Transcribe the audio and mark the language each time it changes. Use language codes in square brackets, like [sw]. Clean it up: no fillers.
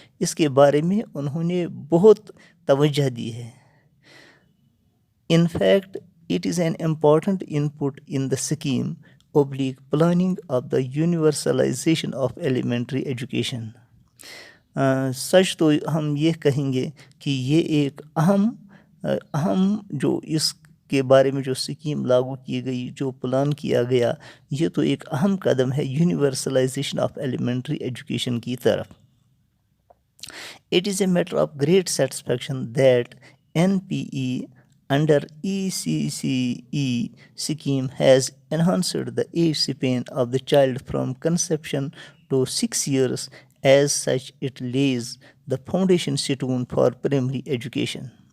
[ur] اس کے بارے میں انہوں نے بہت توجہ دی ہے. [en] In fact, it is an important input in the scheme/planning of the universalization of elementary education. [ur] سچ تو ہم یہ کہیں گے کہ یہ ایک اہم جو اس کے بارے میں جو اسکیم لاگو کی گئی، جو پلان کیا گیا، یہ تو ایک اہم قدم ہے یونیورسلائزیشن آف ایلیمنٹری ایجوکیشن کی طرف. [en] It is a matter of great satisfaction that NPE under ECCE scheme has enhanced the age span of the child from conception to 6 years. As such, it lays the foundation stone for primary education.